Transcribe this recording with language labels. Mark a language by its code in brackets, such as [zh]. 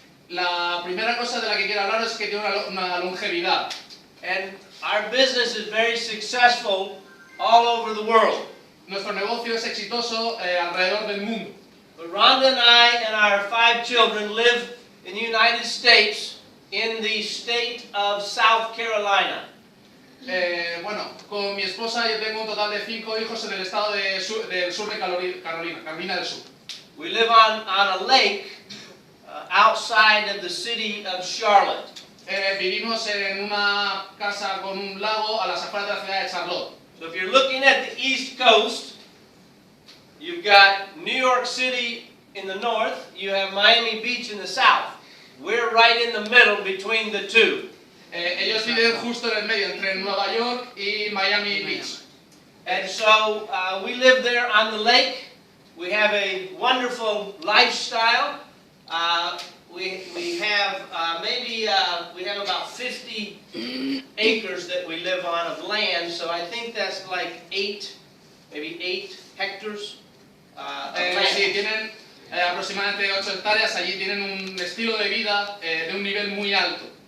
[es] La primera cosa de la que quiero hablar es que tiene una longevidad. [en] And our business is very successful all over the world. [es] Nuestro negocio es exitoso alrededor del mundo. [en] But Rhonda and I and our 5 children live in the United States in the state of South Carolina. [es] Bueno, con mi esposa yo tengo un total de 5 hijos en el estado del sur de Carolina del Sur. [en] We live on a lake outside of the city of Charlotte. [es] Vivimos en una casa con un lago a las afueras de la ciudad de Charlotte. [en] So if you're looking at the East Coast, you've got New York City in the north, you have Miami Beach in the south. We're right in the middle between the two. [es] Ellos viven justo en el medio entre Nueva York y Miami Beach. [en] And so we live there on the lake. We have a wonderful lifestyle. We have we have about 50 acres that we live on of land. So I think that's like 8 hectares of land. [es] Sí, tienen aproximadamente 8 hectáreas. Allí tienen un estilo de vida de un nivel muy alto.